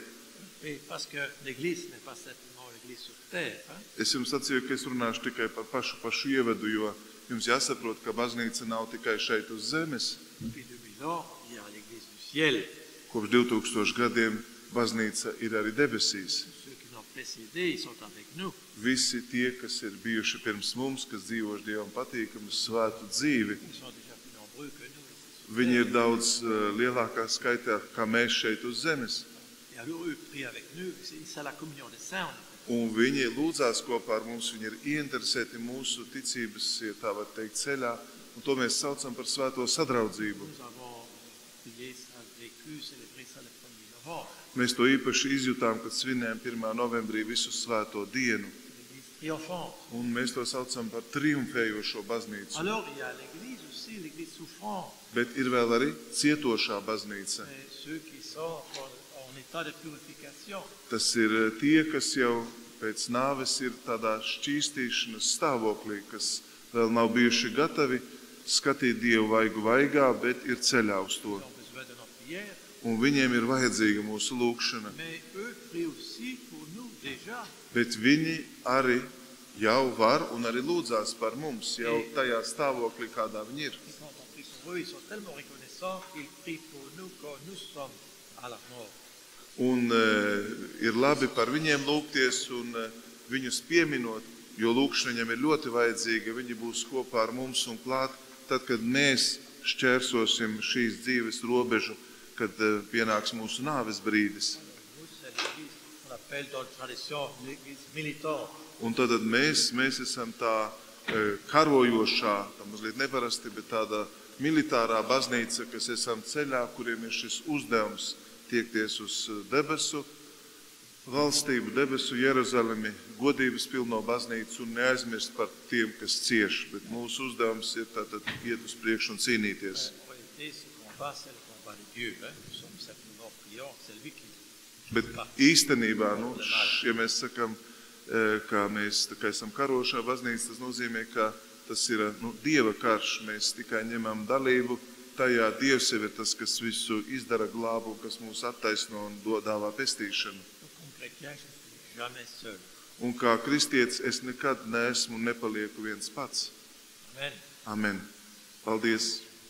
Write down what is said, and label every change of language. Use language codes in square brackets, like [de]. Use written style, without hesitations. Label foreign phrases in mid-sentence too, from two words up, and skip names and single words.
[fr] oui, parce que l'Église n'est pas simplement l'Église sur terre. Hein? [lv] Es jums sacīju, ka es runāšu tikai par pašu ievadu, jo jums jāsaprot, ka baznīca nav tikai šeit uz zemes. [fr] Depuis 2000 ans, il y a l'Église du ciel. [lv] Kopš 2000 gadiem baznīca ir arī debesīs. [fr] Ceux qui l'ont précédé, ils sont avec nous. [lv] Visi tie, kas ir bijuši pirms mums, kas dzīvoši Dievam patīkamu svētu dzīvi, [fr] Ils sont déjà plus nombreux que nous. Ici sur [lv] viņi [fr] terre. [lv] ir daudz lielākā skaitā, kā mēs šeit uz zemes. [fr] Et alors eux prient avec nous, c'est la communion des saints. [lv] Un viņi lūdzās kopā ar mums, viņi ir ieinteresēti mūsu ticības, ja tā var teikt, ceļā, un to mēs saucam par svēto sadraudzību. [fr] Nous avons prié ça, vécu, célébré ça le 1er novembre. [lv] Mēs to īpaši izjutām, kad svinējam 1. novembrī visu svēto dienu, [fr] L'Église triomphante. [lv] un mēs to saucam par triumfējošo baznīcu. [fr] Alors il y a l'Église aussi, l'Église souffrante. [lv] Bet ir vēl arī cietošā baznīca. [fr] Et ceux qui sont en état de purification. [lv] Tas ir tie, kas jau pēc nāves ir tādā šķīstīšanas stāvoklī, kas vēl nav bijuši gatavi skatīt Dievu vaigu vaigā, bet ir ceļā uz to. [fr] Ils ont besoin de notre prière, [lv] Un viņiem ir vajadzīga mūsu lūgšana. [fr] mais eux prient aussi pour nous déjà. [lv] Bet viņi arī jau var un arī lūdzās par mums, jau tajā stāvoklī, kādā viņi ir. [fr] Et quand on prie pour eux, ils sont tellement reconnaissants qu'ils prient pour nous quand nous sommes à la mort. [lv] Un ir labi par viņiem lūgties un viņus pieminot, jo lūgšana viņiem ir ļoti vajadzīga. Viņi būs kopā ar mums un klāt, tad, kad mēs šķērsosim šīs dzīves robežu, kad pienāks mūsu nāves brīdis. [fr] Nous, c'est l'église qu'on appelle dans la tradition l'église militante. [lv] Un tad mēs esam tā karojošā, tā mazliet neparasti, bet tāda militārā baznīca, kas esam ceļā, kuriem ir šis uzdevums tiekties uz debesu valstību, debesu Jeruzalemi, godības pilno baznīcu un neaizmirst par tiem, kas cieš. Bet mūsu uzdevums ir tātad iet uz priekšu un cīnīties. [fr] En réalité, ce combat, c'est le combat de Dieu. Nous sommes simplement priants, c'est lui qui [lv] Bet īstenībā, ja mēs sakam, ka mēs tā kā esam karošā baznīca, tas nozīmē, ka tas ir Dieva karš. Mēs tikai ņemam dalību tajā. Dievs jau ir tas, kas visu izdara, glābu, kas mūs attaisno un dāvā pestīšanu. [fr] Donc, comme chrétien, je ne suis jamais seul. [lv] Un kā kristietis es nekad neesmu un nepalieku viens pats. Amen. Amen. Paldies!